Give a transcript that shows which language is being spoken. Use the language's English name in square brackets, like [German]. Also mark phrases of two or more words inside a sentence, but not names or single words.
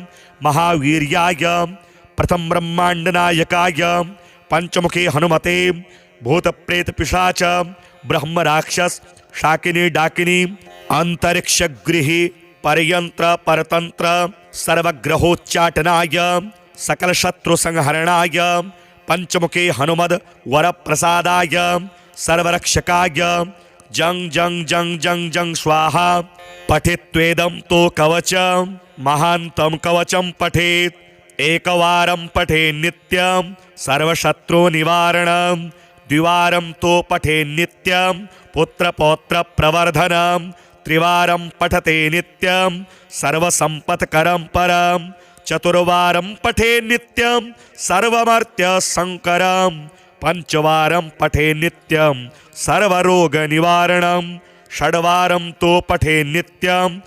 [Sanskrit] महावीर्याय प्रथम ब्रह्मांड नायकाय पंचमुखी हनुमते भूत प्रेत पिशाच ब्रह्म राक्षस शाकिनी डाकिनी अंतरिक्ष गृही परयंत्र परतंत्र सर्वग्रहोच्चाटनाय सकल शत्रु संहरणाय पंचमुखी हनुमद वर प्रसादाय सर्वरक्षकाय जंग जंग जंग जंग जंग स्वाहा। पठित्वेदं तो कवचं महान्तं कवचं पठेत् एकवारं पठे नित्यं सर्वशत्रु निवारणं द्विवारं तो पठे नित्यं पुत्रपौत्र प्रवर्धनं त्रिवारं पठते नित्यं सर्वसंपत्करं परं चतुर्वारं पठे नित्यं सर्वमर्त्य संकरं पंचवारं पठे नित्यं सर्वरोग निवारणं षड्वारं तो पठे नित्यं